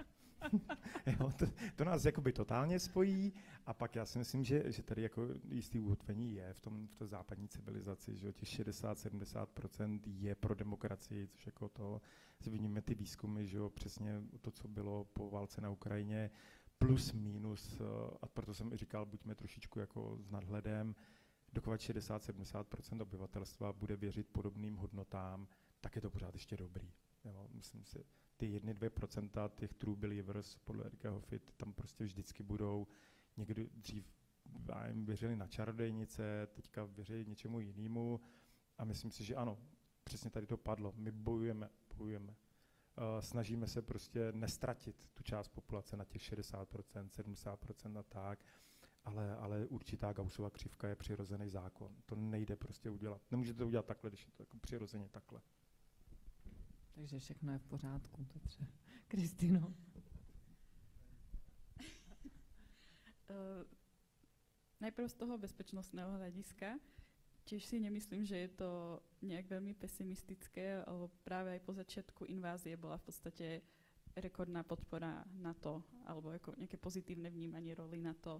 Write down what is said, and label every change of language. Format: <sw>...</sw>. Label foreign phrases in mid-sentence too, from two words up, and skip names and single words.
<cs>Jo, to nás jakoby totálně spojí a pak já si myslím, že tady jako jistý ukotvení je v té západní civilizaci, že těch 60-70% je pro demokracii, což jako to, vidíme ty výzkumy, že jo, přesně to, co bylo po válce na Ukrajině, plus minus, a proto jsem i říkal, buďme trošičku jako s nadhledem, dokud 60-70% obyvatelstva bude věřit podobným hodnotám, tak je to pořád ještě dobrý. Jo, myslím si, ty 1-2% těch</cs> <en>true believers</en> <cs>podle Erika Hoffit tam prostě vždycky budou. Někdy dřív věřili na čarodejnice, teďka věří něčemu jinému a myslím si, že ano, přesně tady to padlo. My bojujeme. Snažíme se prostě nestratit tu část populace na těch 60%, 70% a tak, ale určitá Gaussova křivka je přirozený zákon. To nejde prostě udělat. Nemůžete to udělat takhle, když je to jako přirozeně takhle. Takže všechno je v pořádku, Petře. Kristýno?</cs> <sk>Najprv z toho bezpečnostného hľadiska. Tiež si nemyslím, že je to nejak veľmi pesimistické, lebo práve aj po začiatku invázie bola v podstate rekordná podpora NATO, alebo ako nejaké pozitívne vnímanie roli NATO.</sk>